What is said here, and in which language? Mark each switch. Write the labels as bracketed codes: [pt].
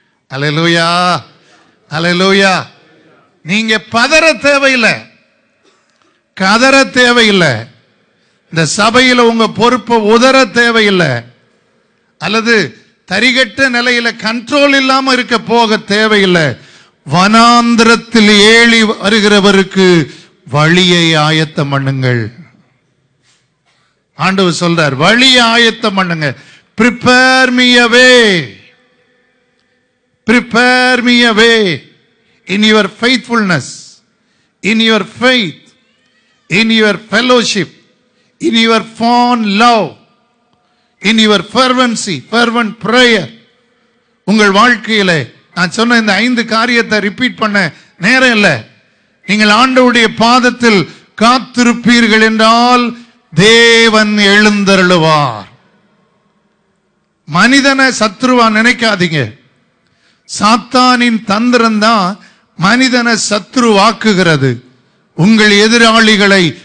[ta] அல்லேலூயா, அல்லேலூயா. நீங்க பதற தேவையில்லை, கதற தேவையில்லை, இந்த சபையில உங்க பொறுப்பை உதற தேவையில்லை, அல்லது தரிகட்ட நிலையில கண்ட்ரோல் இல்லாம இருக்க போக தேவையில்லை. வனாந்திரத்தில் ஏழி வருகிறவருக்கு வழியை ஆயத்தம் பண்ணுங்கள். ஆண்டவர் சொல்றார், வழியை ஆயத்தம் பண்ணுங்க. [en] prepare me a way, prepare me a way in your faithfulness, in your faith, in your fellowship, in your fond love, in your fervency, fervent prayer. [ta] உங்கள் வாழ்க்கையில நான் சொன்ன இந்த 5 காரியத்தை ரிப்பீட் பண்ண நேரம் இல்லை. நீங்கள் ஆண்டவருடைய பாதத்தில் காத்திருப்பீர்கள் என்றால் தேவன் எழுந்தருளுவார். மனிதனை சத்ருவா நினைக்காதீங்க. சாத்தானின் தந்திரம் தான் மனிதனை சத்ருவாக்குகிறது. உங்கள் எதிராளிகளை